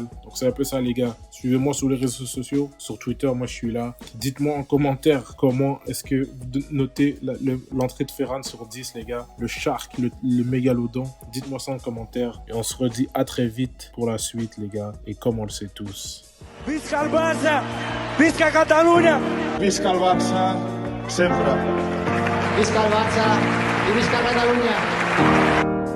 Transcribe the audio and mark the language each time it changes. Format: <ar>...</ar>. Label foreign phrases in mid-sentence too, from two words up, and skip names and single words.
<fr>Donc c'est un peu ça, les gars. Suivez-moi sur les réseaux sociaux, sur Twitter, moi je suis là. Dites-moi en commentaire comment est-ce que vous notez l'entrée de Ferran sur 10, les gars. Le Shark, le mégalodon. Dites-moi ça en commentaire. Et on se redit à très vite pour la suite, les gars. Et comme on le sait tous.</fr> <ca>Visca el Barça! Visca Catalunya! Visca el Barça, sempre. Visca el Barça i visca Catalunya!</ca>